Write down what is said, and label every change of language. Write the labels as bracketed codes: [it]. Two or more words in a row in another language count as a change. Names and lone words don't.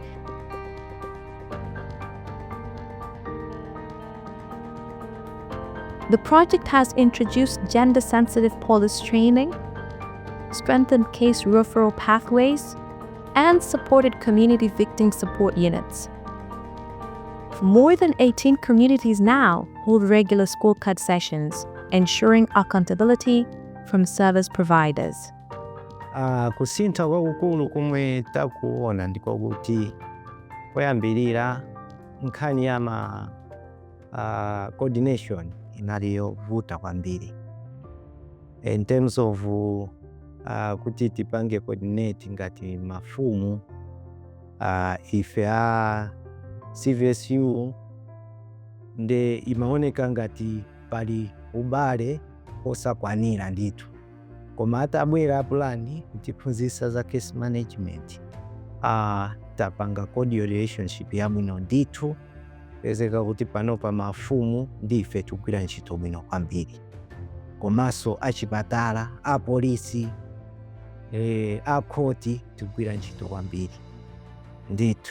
[en] The project has introduced gender-sensitive police training, strengthened case referral pathways, and supported community victim support units. More than 18 communities now hold regular school cut sessions, ensuring accountability from service providers. [ny] Kusintha kwakukulu kumwe takuona ndiko kuti poyambirira nkhani ya coordination inaliyovuta kwambiri [en] in terms of [ny] kuti tipange coordinate ngati mafumu ife CVSU nde imaoneka ngati pali ubale osakwanira ndithu, koma atabwera plan kutiphunzitsa za [en] case management [ny] tapanga [en] cordial relationship [ny] yabwino ndithu, pezeka kuti panopa mafumu ndife tugwira ntchito bwino kwambiri, komanso achipatala, apolisi, akhoti tugwira ntchito kwambiri ndithu.